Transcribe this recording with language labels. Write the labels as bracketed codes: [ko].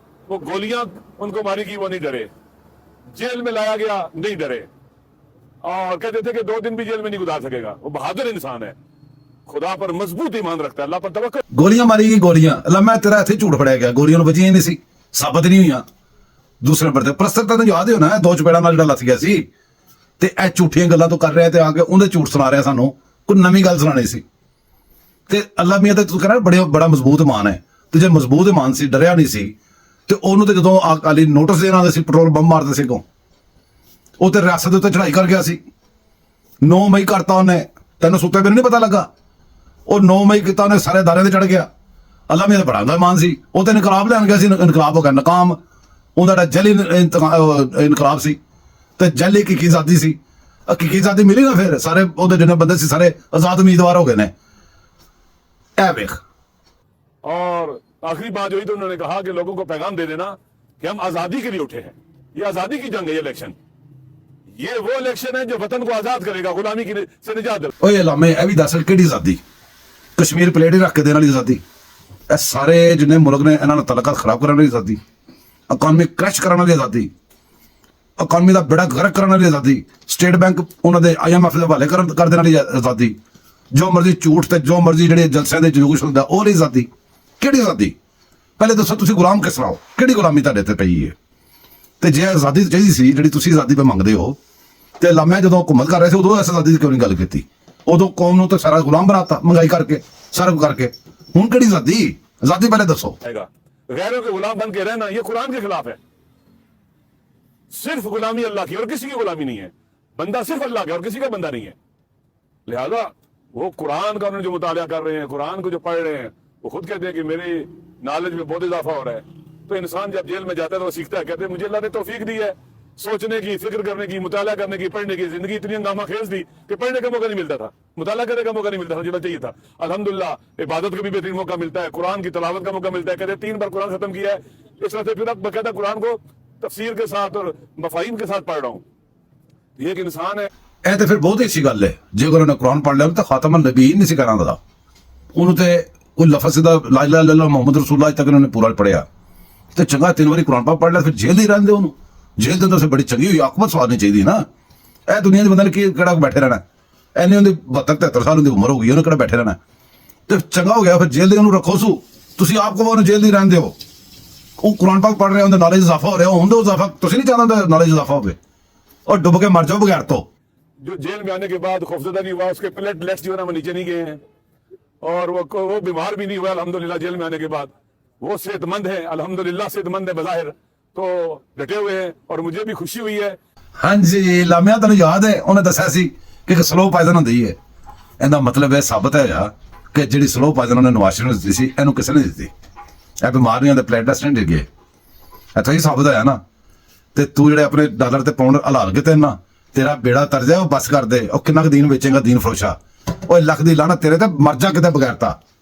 [hi] वो गोलियां उनको मारी की, वो नहीं डरे। जेल में लाया गया, नहीं डरे, और कहते थे कि 2 दिन भी जेल में नहीं गुजार सकेगा। वो बहादुर इंसान है, खुदा पर मजबूत ईमान रखता है, अल्लाह पर तवक्कुल। [pa] ਗੋਲੀਆਂ ਮਾਰੀ ਗਈ, ਗੋਲੀਆਂ ਲੰਮਾ ਤੇਰਾ ਇੱਥੇ ਝੂਠ ਫੜਿਆ ਗਿਆ, ਗੋਲੀਆਂ ਨੂੰ ਵੱਜੀਆਂ ਹੀ ਨਹੀਂ ਸੀ, ਸਾਬਤ ਨਹੀਂ ਹੋਈਆਂ। ਦੂਸਰੇ ਨੰਬਰ ਤੇ ਪ੍ਰਸਤਰ ਤਾਂ ਯਾਦ ਹੀ ਹੋਣਾ, 2 ਚਪੇੜਾਂ ਨਾਲ ਜਿਹੜਾ ਲੱਥ ਗਿਆ ਸੀ, ਤੇ ਇਹ ਝੂਠੀਆਂ ਗੱਲਾਂ ਤੋਂ ਕਰ ਰਿਹਾ ਤੇ ਆ ਕੇ ਉਹਦੇ ਝੂਠ ਸੁਣਾ ਰਿਹਾ ਸਾਨੂੰ, ਕੋਈ ਨਵੀਂ ਗੱਲ ਸੁਣਾਣੀ ਸੀ। ਤੇ ਅੱਲਾ ਮੀਆਂ ਤੇ ਤੂੰ ਕਹਿੰਦਾ ਬੜਾ ਮਜ਼ਬੂਤ ਇਮਾਨ ਹੈ, ਤੇ ਜੇ ਮਜ਼ਬੂਤ ਇਮਾਨ ਸੀ, ਡਰਿਆ ਨਹੀਂ ਸੀ, ਤੇ ਉਹਨੂੰ ਤੇ ਜਦੋਂ ਅਕਾਲੀ ਨੋਟਿਸ ਦੇਣ ਆਉਂਦੇ ਸੀ, ਪੈਟਰੋਲ ਬੰਬ ਮਾਰਦੇ ਸੀ, ਉਹ ਤੇ ਰਿਆਸਤ ਦੇ ਉੱਤੇ ਚੜਾਈ ਕਰ ਗਿਆ ਸੀ। 9 ਮਈ ਕਰਤਾ ਉਹਨੇ, ਤੈਨੂੰ ਸੁੱਤੇ ਪਏ ਨਹੀਂ ਪਤਾ ਲੱਗਾ। ਉਹ 9 ਮਈ ਕੀਤਾ ਉਹਨੇ, ਸਾਰੇ ਦਾਰਿਆਂ ਤੇ ਚੜ ਗਿਆ। ਅੱਲਾ ਮੀਆਂ ਦਾ ਬੜਾ ਇਮਾਨ ਸੀ, ਉਹ ਤੇ ਇਨਕਲਾਬ ਲੈਣ ਗਿਆ ਸੀ, ਇਨਕਲਾਬ ਹੋ ਗਿਆ ਨਾਕਾਮ। ਉਹਦਾ ਜਿਹੜਾ ਜਲੀ ਇਨਕਲਾਬ ਸੀ, ਤੇ ਜਲੀ ਕੀ ਆਜ਼ਾਦੀ ਸੀ, ਕੀ ਆਜ਼ਾਦੀ ਮਿਲੀ ਨਾ, ਫਿਰ ਸਾਰੇ ਉਹਦੇ ਜਿੰਨੇ ਬੰਦੇ ਸੀ ਸਾਰੇ ਆਜ਼ਾਦ ਉਮੀਦਵਾਰ ਹੋ ਗਏ ਨੇ। ਇਹ ਵੇਖ। [hi] और आखिरी बात जो हुई तो उन्होंने कहा कि लोगों को पैगाम दे देना कि हम आजादी के लिए उठे हैं। ये आजादी की जंग है, ये इलेक्शन, ये वो इलेक्शन है जो वतन को आजाद करेगा, गुलामी की से निजात दिलाएगा। [pa] ਓਏ ਲਾਮੇ ਇਹ ਵੀ ਦੱਸ ਕਿਹੜੀ ਆਜ਼ਾਦੀ? ਕਸ਼ਮੀਰ ਪਲੇਟ ਹੀ ਰੱਖ ਕੇ ਦੇਣ ਵਾਲੀ ਆਜ਼ਾਦੀ? ਇਹ ਸਾਰੇ ਜਿੰਨੇ ਮੁਲਕ ਨੇ ਇਹਨਾਂ ਨਾਲ ਤਲਕਾਤ ਖਰਾਬ ਕਰਨ ਵਾਲੀ ਆਜ਼ਾਦੀ, ਇਕਨੋਮੀ ਕ੍ਰੈਸ਼ ਕਰਨ ਵਾਲੀ ਆਜ਼ਾਦੀ, ਇਕਨੋਮੀ ਦਾ ਬੇੜਾ ਗਰਕ ਕਰਨ ਵਾਲੀ ਆਜ਼ਾਦੀ, ਸਟੇਟ ਬੈਂਕ ਉਹਨਾਂ ਦੇ IMF ਦੇ ਹਵਾਲੇ ਕਰ ਦੇਣ ਵਾਲੀ ਆਜ਼ਾਦੀ, ਜੋ ਮਰਜ਼ੀ ਝੂਠ ਤੇ ਜੋ ਮਰਜ਼ੀ ਜਿਹੜੇ ਜਲਸਿਆਂ ਦੇ ਜਲੂਸ ਹੁੰਦਾ ਉਹ ਵਾਲੀ ਆਜ਼ਾਦੀ। ਕਿਹੜੀ ਆਜ਼ਾਦੀ? ਪਹਿਲੇ ਦੱਸੋ ਤੁਸੀਂ ਗੁਲਾਮ ਕਿਸ ਤਰ੍ਹਾਂ ਹੋ? ਕਿਹੜੀ ਗੁਲਾਮੀ ਤੁਹਾਡੇ ਤੇ ਪਈ ਹੈ? ਤੇ ਜੇ ਆਜ਼ਾਦੀ ਚਾਹੀਦੀ ਸੀ ਜਿਹੜੀ ਤੁਸੀਂ ਆਜ਼ਾਦੀ ਪੇ ਮੰਗਦੇ ਹੋ, ਤੇ ਲਾਮਾ ਜਦੋਂ ਹੁਕੂਮਤ ਕਰ ਰਹੇ ਸੀ ਉਦੋਂ ਇਸ ਆਜ਼ਾਦੀ ਦੀ ਕਿਉਂ ਨਹੀਂ ਗੱਲ ਕੀਤੀ? ਉਦੋਂ ਕੌਮ ਨੂੰ ਤਾਂ ਸਾਰਾ ਗੁਲਾਮ ਬਣਾਤਾ, ਮਹਿੰਗਾਈ ਕਰਕੇ, ਸਾਰਾ ਕੁਝ ਕਰਕੇ। ਹੁਣ ਕਿਹੜੀ ਆਜ਼ਾਦੀ? आजादी पहले दसो। [hi] गैरों के गुलाम बन के रहना ये कुरान के खिलाफ है। सिर्फ गुलामी अल्लाह की और किसी की गुलामी नहीं है। बंदा सिर्फ अल्लाह का और किसी का बंदा नहीं है। लिहाजा वो कुरान का उन्होंने जो मुताला कर रहे हैं, कुरान को जो पढ़ रहे हैं, वो खुद कहते हैं कि मेरी नॉलेज में बहुत इजाफा हो रहा है। तो इंसान जब जेल में जाता है तो वो सीखता है, कहते हैं मुझे अल्लाह ने तौफीक दी है सोचने की, फिक्र करने की, मुताला करने की, पढ़ने की। जिंदगी इतनी हंगामा खेज थी कि पढ़ने का मौका नहीं मिलता था, मुताला करने का मौका नहीं मिलता था जितना चाहिए था। अल्हम्दुलिल्लाह इबादत का भी बेहतरीन मौका मिलता है, कुरान की तलावत का मौका मिलता है। कहते 3 बार कुरान खत्म किया है, इस वजह से फिर अब बकायदा कुरान को तफसीर के साथ और मफाहिम के साथ पढ़ रहा हूँ। ये एक इंसान है। [pa] ਇਹ ਤੇ ਫਿਰ ਬਹੁਤ ਹੀ ਅੱਛੀ ਗੱਲ ਹੈ। ਜੇ ਅਗਰ ਉਹਨੇ ਕੁਰਾਨ ਪੜ੍ਹ ਲਿਆ ਤਾਂ ਖਾਤਮ ਨਬੀਨ ਨਹੀਂ ਸੀ ਕਰਾਂ ਦਾ। ਉਹਨੂੰ ਤੇ ਕੋਈ ਲਫ਼ਜ਼ ਦਾ ਲਾ ਇਲਾਹਾ ਇਲੱਲ੍ਲਾਹ ਮੁਹੰਮਦ ਰਸੂਲੁल्लाह ਤੱਕ ਉਹਨੇ ਪੂਰਾ ਪੜਿਆ ਤੇ ਚੰਗਾ 3 ਵਾਰੀ ਕੁਰਾਨ ਪੜ੍ਹ ਲਿਆ, ਫਿਰ ਜੇਲ੍ਹ ਹੀ ਰਹਿੰਦੇ ਉਹਨੂੰ। ਜੇਲ੍ਹ ਦੇ ਅੰਦਰ ਬੜੀ ਚੰਗੀ ਹੋਈ ਆਕਬਤ ਸਵਾਰਨੀ ਚਾਹੀਦੀ ਨਾ। ਇਹ ਦੁਨੀਆ ਦੇ ਬੰਦੇ ਨੇ ਕਿਹੜਾ ਬੈਠੇ ਰਹਿਣਾ? ਐਨੇ ਉਹਦੀ 72-73 ਸਾਲ ਦੀ ਉਮਰ ਹੋ ਗਈ, ਉਹਨੇ ਕਿਹੜਾ ਬੈਠੇ ਰਹਿਣਾ? ਤੇ ਚੰਗਾ ਹੋ ਗਿਆ ਫਿਰ ਜੇਲ੍ਹ ਦੇ ਉਹਨੂੰ ਰੱਖੋ ਸੂ। ਤੁਸੀਂ ਆਪ ਕਹੋ ਉਹਨੂੰ ਜੇਲ੍ਹ ਦੀ ਰਹਿੰਦੇ ਹੋ, ਉਹ ਕੁਰਾਨ ਪਾਕ ਪੜ੍ਹ ਰਿਹਾ, ਉਹਦਾ ਨੌਲੇਜ ਇਜ਼ਾਫਾ ਹੋ ਰਿਹਾ, ਹੁੰਦਾ ਇਜ਼ਾਫਾ ਤੁਸੀਂ [hi] नहीं चाहते नॉलेज इजाफा हो और डुब के मर जाओ बगैर तो। जो जेल में आने के बाद खौफजदा नहीं हुआ, उसके प्लेटलेट्स जो है ना वो नीचे नहीं गए हैं और वो बीमार भी नहीं हुआ अल्हम्दुलिल्लाह। जेल में आने के बाद वो सेहतमंद है अल्हम्दुलिल्लाह, सेहतमंद है बज़ाहिर, तो डटे हुए हैं और मुझे भी खुशी हुई है। [pa] हाँ जी लामिया तेन याद है उन्हें दसा सी कि स्लो पाइजन होंदी है। ਇਹਦਾ ਮਤਲਬ ਇਹ ਸਾਬਤ ਹੈ ਕਿ ਜਿਹੜੀ ਸਲੋ ਪਾਇਜ਼ਨ ਉਹਨੇ ਨਵਾਜ਼ ਸ਼ਰੀਫ ਨੂੰ ਦਿੱਤੀ ਸੀ ਇਹਨੂੰ ਕਿਸੇ ਨੇ ਦਿੱਤੀ। ਇਹ ਬਿਮਾਰੀਆਂ ਦੇ ਪਲੇਟਲੈਟਸ ਨਹੀਂ ਡਿੱਗੇ, ਇੱਥੋਂ ਹੀ ਸਾਬਤ ਹੋਇਆ ਨਾ। ਤੇ ਤੂੰ ਜਿਹੜੇ ਆਪਣੇ ਡਾਲਰ ਤੇ ਪਾਉਂਡ ਹਲਾਲ ਕੇ ਤੇ ਨਾ ਤੇਰਾ ਬੇੜਾ ਤਰ ਜਾ, ਉਹ ਬਸ ਕਰ ਦੇ। ਉਹ ਕਿੰਨਾ ਕੁ ਦੀਨ ਵੇਚੇਗਾ ਦੀਨ ਫਰੋਸ਼ਾ? ਉਹ ਲੱਖ ਦੀ ਲਾਹਨਤ ਤੇਰੇ ਤੇ, ਮਰ ਜਾ ਕਿਤੇ ਬਗੈਰਤਾ।